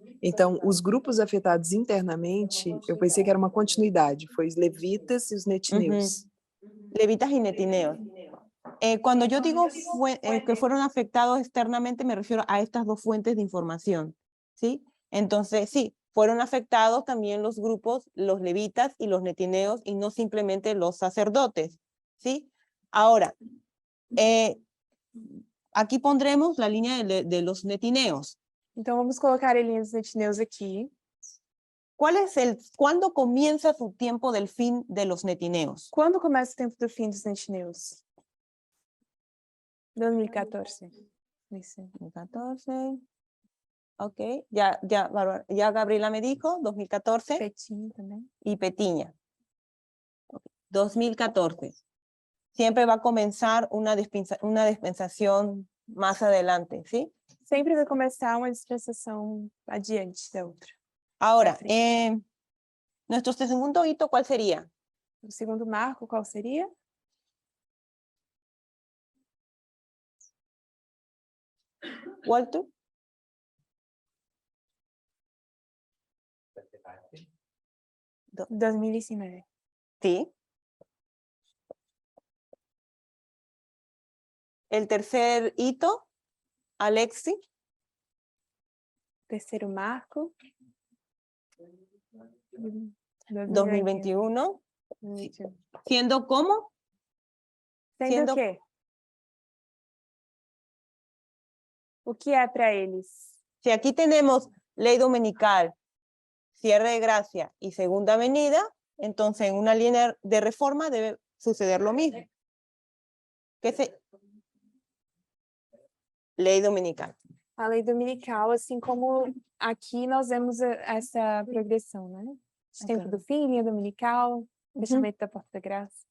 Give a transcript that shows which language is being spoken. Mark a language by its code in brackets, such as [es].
[pt] Então, os grupos afetados internamente, eu pensei que era uma continuidade, foi os levitas e os netineus. [es] Levitas y netineos. Cuando yo digo que fueron afectados externamente, me refiero a estas dos fuentes de información, ¿sí? Entonces, sí, fueron afectados también los grupos, los levitas y los netineos, y no simplemente los sacerdotes, ¿sí? Ahora, aquí pondremos la línea de los netineos. [pt] Então, vamos colocar a linha dos netineus aqui. [es] ¿Cuándo comienza su tiempo del fin de los netineos? [pt] Quando começa o tempo do fim dos netineus? 2014. Isso. [es] 2014. Ok, ya Gabriela me dijo, 2014. [pt] Petinho também. [es] Y Petiña. 2014. Siempre va a comenzar una dispensación más adelante, ¿sí? [pt] Sempre vai começar uma dispensação adiante da outra. [es] Ahora, nuestro segundo hito, ¿cuál sería? [pt] O segundo marco, qual seria? Walter. Do 2019. [es] Sí. El tercer hito, Alexi. [pt] Terceiro marco. [es] 2021. ¿Siendo cómo? [pt] Sendo o quê? O que é para eles? [es] Si aquí tenemos ley dominical, cierre de gracia y segunda venida, entonces en una línea de reforma debe suceder lo mismo. [pt] Lei dominical. A lei dominical, assim como aqui nós vemos essa progressão, né? De tempo do fim, linha dominical, fechamento da porta da graça.